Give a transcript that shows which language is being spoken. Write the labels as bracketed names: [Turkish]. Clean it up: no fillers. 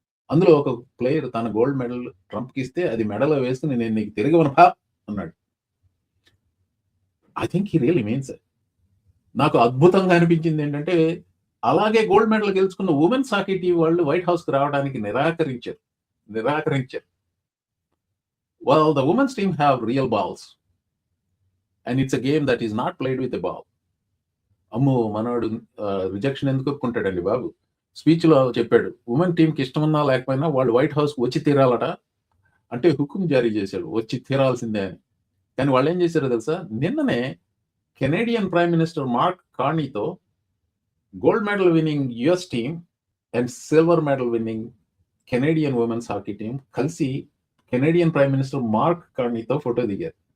[Telugu] అందులో ఒక ప్లేయర్ తన గోల్డ్ మెడల్ ట్రంప్ కి ఇస్తే అది మెడలో వేసుకుని నేను నీకు తిరిగి అన్నాడు. [English] I think he really means it. [Telugu] నాకు అద్భుతంగా అనిపించింది ఏంటంటే, అలాగే గోల్డ్ మెడల్ గెలుచుకున్న ఉమెన్స్ హాకీ టీం వాళ్ళు వైట్ హౌస్ కి రావడానికి నిరాకరించారు. [English] Well, the women's team have real balls and it's a game that is not played with a ball. [Telugu] అమ్మో, మనవాడు రిజెక్షన్ ఎందుకు ఒప్పుకుంటాడండి బాబు. స్పీచ్ లో చెప్పాడు, ఉమెన్ టీం కి ఇష్టమన్నా లేకపోయినా వాళ్ళు వైట్ హౌస్ వచ్చి తీరాలట, అంటే హుకుం జారీ చేశాడు వచ్చి తీరాల్సిందే అని. కానీ వాళ్ళు ఏం చేశారో తెలుసా, నిన్ననే Canadian prime minister mark కార్నీతో gold medal winnowing US team and silver medal winnowing Canadian women's hockey team కలిసి Canadian prime minister mark కార్నీతో photo దిగారు.